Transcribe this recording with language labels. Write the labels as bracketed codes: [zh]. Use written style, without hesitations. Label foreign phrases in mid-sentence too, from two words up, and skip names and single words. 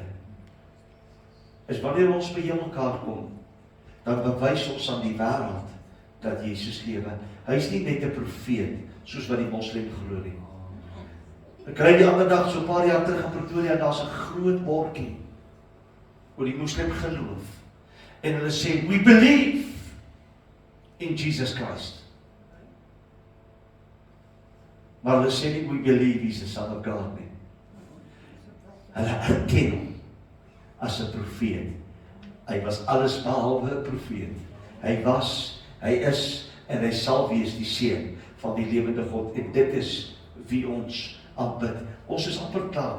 [af] Is wanneer ons by mekaar kom, dan bewys ons aan die wêreld dat Jesus lewe. Hy is nie net 'n profeet soos wat die moslim glo nie. Ek kry die ander dag so 'n paar jaar terug in Pretoria, daar's 'n groot bordjie oor die moslim geloof. En hulle sê, [en] we believe in Jesus Christ. [af] Maar hulle sê nie, [en] we believe he's the Son of God nie. [af] Hulle erken hom as 'n profeet. Hy was alles behalwe 'n profeet. Hy was, hy is en hy sal wees die seun van die lewende God. En dit is wie ons aanbid. Ons is amper klaar.